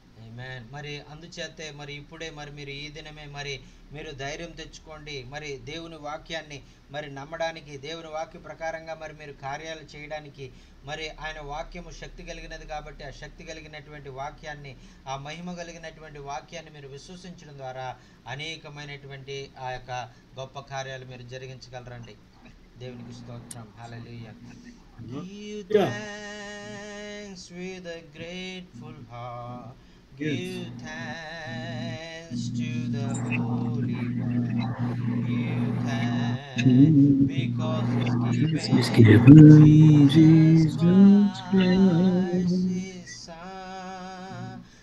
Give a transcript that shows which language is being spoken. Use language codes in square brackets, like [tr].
[te] ఆమేన్. మరి అందుచేతే మరి ఇప్పుడే మరి మీరు ఈ దినమే మరి మీరు ధైర్యం తెచ్చుకోండి. మరి దేవుని వాక్యాన్ని మరి నమ్మడానికి, దేవుని వాక్య ప్రకారంగా మరి మీరు కార్యాలు చేయడానికి, మరి ఆయన వాక్యము శక్తి కలిగినది కాబట్టి ఆ శక్తి కలిగినటువంటి వాక్యాన్ని, ఆ మహిమ కలిగినటువంటి వాక్యాన్ని మీరు విశ్వసించడం ద్వారా అనేకమైనటువంటి ఆ యొక్క గొప్ప కార్యాలు మీరు జరిగించగలరండి. దేవునికి స్తోత్రం. హల్లెలూయా. [en] Give thanks with a grateful heart. Give thanks to the Holy One. Give thanks because He's given Jesus Christ His Son.